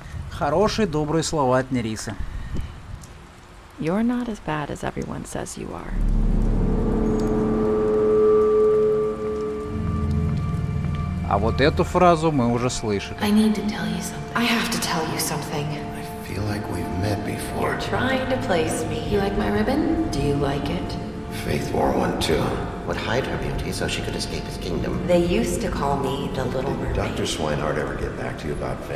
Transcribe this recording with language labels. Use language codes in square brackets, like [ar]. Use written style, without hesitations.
[ru] Хорошие, добрые слова от Нерисы. [en] You're not as bad as everyone says you are. [ru] А вот эту фразу мы уже слышали. [en] I need to tell you something. I have to tell you something. I feel like we've met before. You're trying to place me. You like my ribbon? Do you like it? Faith wore one too. Would hide her beauty so she could escape his kingdom. They used to call me the Little Mermaid. Dr. Swinehart ever get back to you about Faith?